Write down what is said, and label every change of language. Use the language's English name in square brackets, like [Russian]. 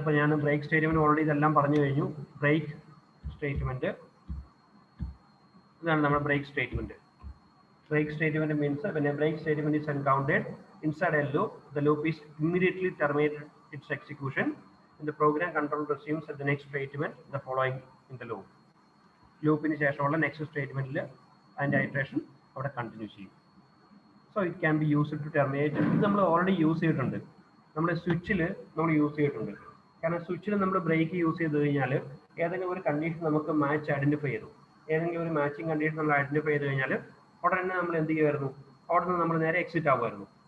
[Malayalam] ഇപ്പോൾ ഞാൻ break statement already ഇതെല്ലാം പറഞ്ഞു കഴിഞ്ഞു. ബ്രേക്ക് സ്റ്റേറ്റ്മെന്റ് ഇതാണ് നമ്മുടെ break statement. [English] Break statement means when a break statement is encountered inside a loop, the loop is immediately terminated its execution and the program control resumes at the next statement the following in the loop. [Malayalam] ലൂപ്പിന് ശേഷമുള്ള next സ്റ്റേറ്റ്മെന്റിൽ അതിൻ്റെ iteration അവിടെ continue ചെയ്യും. [English] So it can be used to terminate. [Malayalam] ഇത് നമ്മൾ already use ചെയ്തിട്ടുണ്ട്, നമ്മുടെ സ്വിച്ചിൽ നമ്മൾ യൂസ് ചെയ്തിട്ടുണ്ട്. കാരണം സ്വിച്ചിൽ നമ്മൾ ബ്രേക്ക് യൂസ് ചെയ്ത് കഴിഞ്ഞാൽ ഏതെങ്കിലും ഒരു കണ്ടീഷൻ നമുക്ക് മാച്ച് ഐഡന്റിഫൈ ചെയ്തു, ഏതെങ്കിലും ഒരു മാച്ചിങ് കണ്ടീഷൻ നമ്മൾ ഐഡന്റിഫൈ ചെയ്ത് കഴിഞ്ഞാൽ ഉടനെ നമ്മൾ എന്ത് ചെയ്യുമായിരുന്നു, അവിടെ നിന്ന് നമ്മൾ നേരെ എക്സിറ്റ് ആകുമായിരുന്നു.